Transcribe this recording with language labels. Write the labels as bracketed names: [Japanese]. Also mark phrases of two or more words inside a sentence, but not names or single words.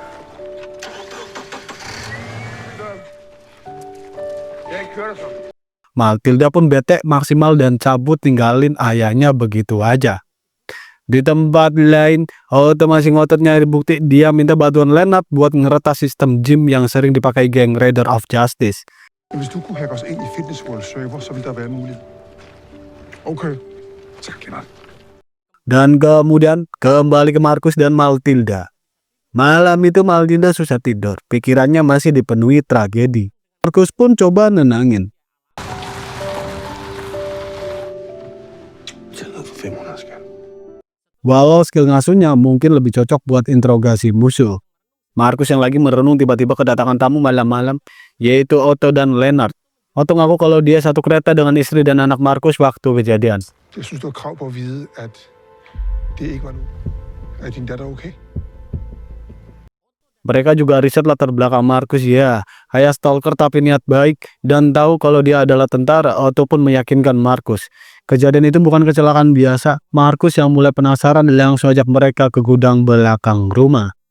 [Indonesian] Matilda pun bete maksimal dan cabut tinggalin ayahnya begitu aja. Di tempat lain, Otto masih ngotot nyari bukti. Dia minta bantuan Lennart buat ngeretas sistem gym yang sering dipakai geng Raider of Justice. [Danish] Hvis du kunne hacke os ind i Fitness World server, så ville der være en mulighed. Okay. Tak, Lennart. [Indonesian] Dan kemudian kembali ke Markus dan Matilda. Malam itu Matilda susah tidur, pikirannya masih dipenuhi tragedi. Markus pun coba nenangin. Walau skill ngasuhnya mungkin lebih cocok buat interogasi musuh. Markus yang lagi merenung tiba-tiba kedatangan tamu malam-malam, yaitu Otto dan Lennart. Otto ngaku kalau dia satu kereta dengan istri dan anak Markus waktu kejadian. [Danish] Jeg synes, du har krav på at vide, at det ikke var nu. Er din datter okay? [Indonesian] Mereka juga riset latar belakang Markus ya. Ayah stalker tapi niat baik dan tahu kalau dia adalah tentara. Otto pun meyakinkan Markus. Kejadian itu bukan kecelakaan biasa. Markus yang mulai penasaran langsung ajak mereka ke gudang belakang rumah.